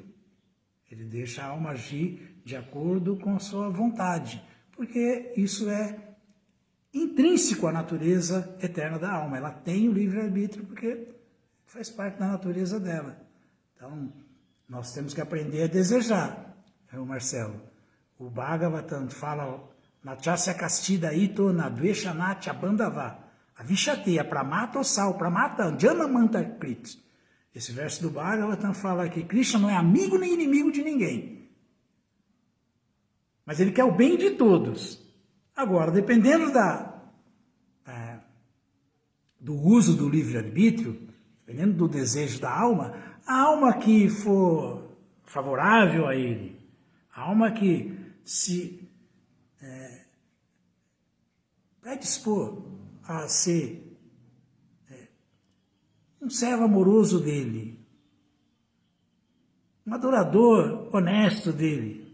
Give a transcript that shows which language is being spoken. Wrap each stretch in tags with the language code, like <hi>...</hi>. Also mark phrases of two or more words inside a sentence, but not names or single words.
<pt>Ele deixa a alma agir de acordo com a sua vontade, porque isso é intrínseco à natureza eterna da alma. Ela tem o livre-arbítrio porque faz parte da natureza dela. Então, nós temos que aprender a desejar, Marcelo. O Bhagavatam fala</pt> <sa>नचस्य कस्तिद इतो नद्वेष नत्य बन्दव अविशतेय प्रमत ओसल् प्रमत जन मन्त कृत्.</sa> <pt>Esse verso do Bhagavatam fala que Krishna não é amigo nem inimigo de ninguém. Mas ele quer o bem de todos. Agora, dependendo do uso do livre-arbítrio, dependendo do desejo da alma, a alma que for favorável a ele, a alma que se predispor a ser um servo amoroso dele, um adorador honesto dele.</pt>